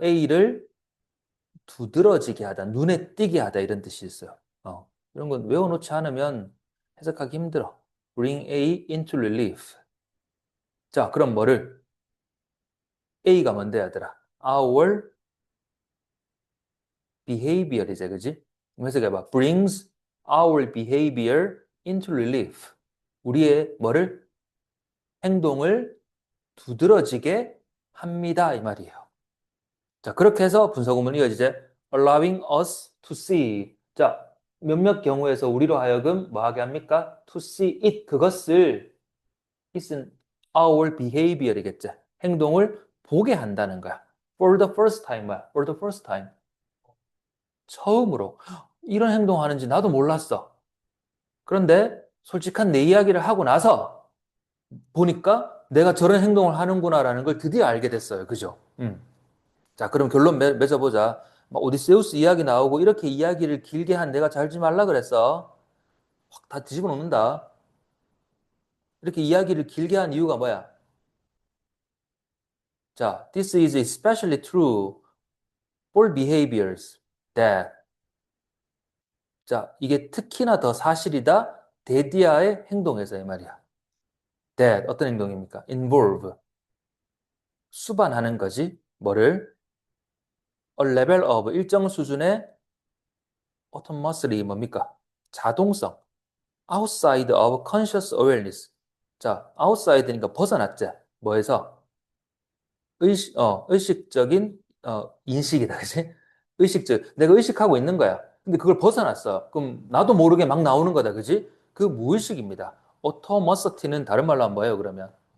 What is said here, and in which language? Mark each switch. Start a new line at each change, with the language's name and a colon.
Korean: A를 두드러지게 하다, 눈에 띄게 하다 이런 뜻이 있어요. 이런 건 외워놓지 않으면 해석하기 힘들어.
English: bring A into relief.
Korean: 자, 그럼 뭐를? A가 뭔데, 얘들아?
English: Our behavior
Korean: 이제, 그지? 그럼 해석해봐.
English: brings our behavior into relief.
Korean: 우리의 뭐를? 행동을 두드러지게 합니다. 이 말이에요. 자, 그렇게 해서 분사구문이 이어지죠.
English: allowing us to see.
Korean: 자, 몇몇 경우에서 우리로 하여금 뭐 하게 합니까?
English: to see it.
Korean: 그것을 it은
English: our behavior
Korean: 이겠죠. 행동을 보게 한다는 거야.
English: for the first time.
Korean: 뭐야?
English: for the first time.
Korean: 처음으로. 이런 행동하는지 나도 몰랐어. 그런데 솔직한 내 이야기를 하고 나서 보니까 내가 저런 행동을 하는구나라는 걸 드디어 알게 됐어요. 그죠? 자, 그럼 결론 맺어보자. 막 오디세우스 이야기 나오고 이렇게 이야기를 길게 한 내가 잘지 말라 그랬어. 확 다 뒤집어 놓는다. 이렇게 이야기를 길게 한 이유가 뭐야?
English: 자, this is especially true for behaviors that.
Korean: 자, 이게 특히나 더 사실이다. 데디아의 행동에서 이 말이야. that 어떤 행동입니까? involve 수반하는 거지. 뭐를?
English: a level of
Korean: 일정 수준의
English: autonomously
Korean: 뭡니까? 자동성.
English: outside of conscious awareness.
Korean: 자, outside니까 벗어났지. 뭐에서? 의식적인, 인식이다. 그지? 내가 의식하고 있는 거야. 근데 그걸 벗어났어. 그럼 나도 모르게 막 나오는 거다. 그지? 그 무의식입니다. automacity는 다른 말로 하면 뭐예요, 그러면?